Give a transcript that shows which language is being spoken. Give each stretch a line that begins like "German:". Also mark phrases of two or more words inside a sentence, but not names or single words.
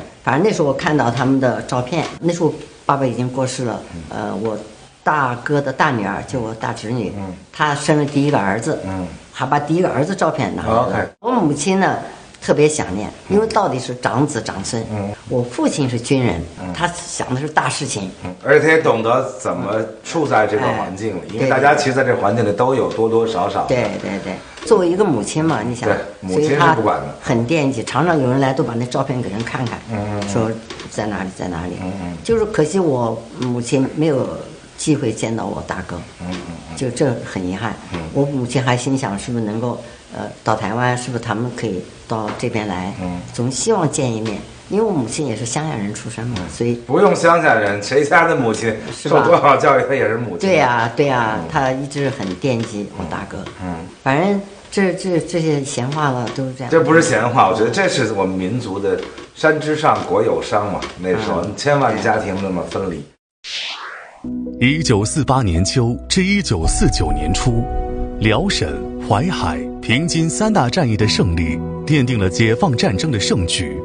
Chinese: 反正那時候我看到他們的照片，那時候爸爸已經過世了，我大哥的大女兒就我大侄女，她生了第一個兒子，還把第一個兒子照片拿來了。我母親呢？特別想念，因為到底是長子長孫。我父親是軍人，他想的是大事情，而且他也懂得怎麼處在這個環境裡，因為大家其實在這個環境裡都有多多少少。对，作為一個母親嘛，你想，母親是不管的，很惦記，常常有人來都把那照片給人看看，說在哪裡在哪裡。就是可惜我母親沒有機會見到我大哥，就這很遺憾。我母親還心想是不是能夠到台灣，是不是他們可以到這邊來，總希望見一面。因為我母親也是鄉下人出身嘛，所以不用鄉下人，誰家的母親受多少教育，她也是母親。對呀，她一直很惦記我大哥。反正這些閒話了都是這樣。這不是閒話，我覺得這是我們民族的山之上國有商嘛。那時候千萬家庭那麼分離。 1948年秋至1949年初，遼瀋、淮海、平津三大戰役的勝利，奠定了解放戰爭的勝局。